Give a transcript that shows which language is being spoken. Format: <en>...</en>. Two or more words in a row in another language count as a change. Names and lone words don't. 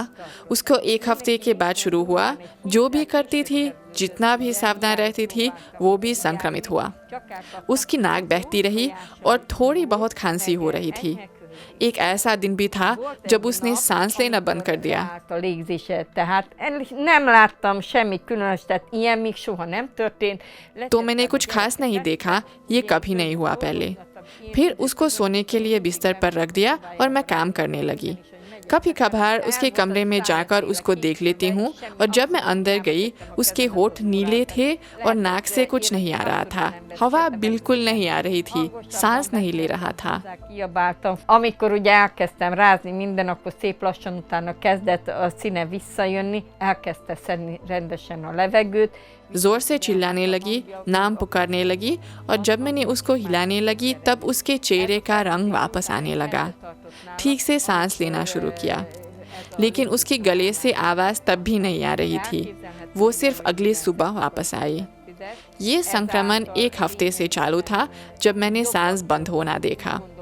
<hi>उसको 1 हफ्ते के बाद शुरू हुआ। जो भी करती थी, जितना भी सावधान रहती थी, वो भी संक्रमित हुआ। उसकी नाक बहती रही और थोड़ी बहुत खांसी हो रही थी। एक ऐसा दिन भी था जब उसने सांस लेना बंद कर दिया।</hi> <hu>A légzése, tehát nem láttam semmi különös, tehát ilyen még soha nem történt.</hu> <hi>तो मैंने कुछ खास नहीं देखा, ये कभी नहीं हुआ पहले। फिर उसको सोने के लिए बिस्तर पर रख दिया और मैं काम करने लगी। कभी कभार उसके कमरे में जाकर उसको देख लेती हूँ और जब मैं अंदर गई उसके होठ नीले थे और नाक से कुछ नहीं आ रहा था। हवा बिल्कुल नहीं आ रही थी, सांस नहीं ले रहा था।</hi> <hu>Kiabáltam. Amikor ugye elkezdtem rázni minden, akkor szép lassan utána kezdett a színe visszajönni, elkezdte szedni rendesen a levegőt.</hu> <hi>जोर से चिल्लाने लगी, नाम पुकारने लगी और जब मैंने उसको हिलाने लगी तब उसके चेहरे का रंग वापस आने लगा। ठीक से सांस लेना शुरू किया, लेकिन उसके गले से आवाज़ तब भी नहीं आ रही थी। वो सिर्फ अगली सुबह वापस आई। ये संक्रमण 1 हफ्ते से चालू था जब मैंने सांस बंद होना देखा।</hi>